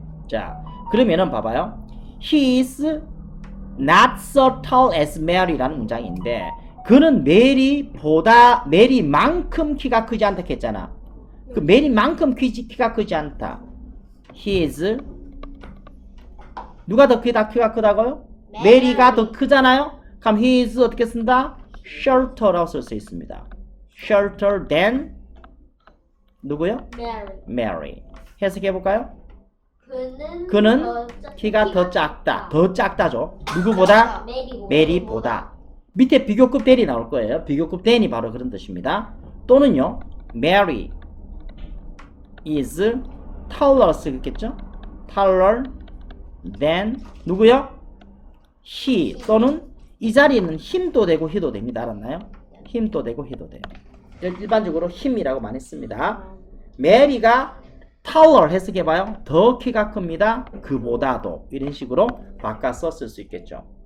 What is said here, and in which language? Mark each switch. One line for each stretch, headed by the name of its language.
Korean: 자, 그러면은 봐봐요.
English: He is not so tall as Mary
Korean: 라는 문장인데 그는 메리만큼 키가 크지 않다 했잖아. 그 메리만큼 키가 크지 않다. He is 누가 더 크다? 키가 크다고요? 메리가 더 크잖아요. 그럼 he is 어떻게 쓴다? shorter라고 쓸 수 있습니다. shorter than 누구요? 메리.
English: Mary. 해석해 볼까요?
Korean: 그는 그는 키가 더 작다. 더 작다죠. 누구보다? 메리보다. 밑에 비교급 then이 나올 거예요. 비교급 then이 바로 그런 뜻입니다. 또는요.
English: Mary is taller
Korean: 쓰겠죠?
English: taller than
Korean: 누구요? he 또는 이 자리에는 him도 되고 he도 됩니다. 알았나요? him도 되고 he도 돼요. 일반적으로 him이라고 많이 씁니다. 메리가 taller 해석해봐요. 더 키가 큽니다. 그보다도 이런 식으로 바꿔서 쓸 수 있겠죠.